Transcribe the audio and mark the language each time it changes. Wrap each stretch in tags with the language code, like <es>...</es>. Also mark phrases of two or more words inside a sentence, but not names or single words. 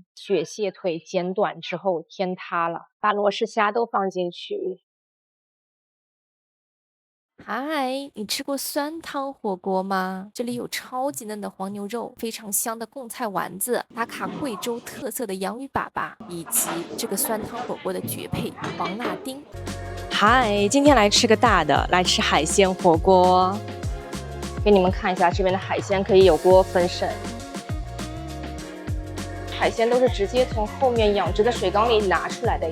<zh>雪蟹腿剪短之後天塌了，把羅氏蝦都放進去。嗨，你吃過酸湯火鍋嗎？這裡有超級嫩的黃牛肉，非常香的貢菜丸子，打卡貴州特色的洋芋粑粑，以及這個酸湯火鍋的絕配黃辣丁。嗨，今天來吃個大的，來吃海鮮火鍋。給你們看一下這邊的海鮮，可以有鍋分盛。海鮮都是直接從後面養殖的水缸裡拿出來的。</zh>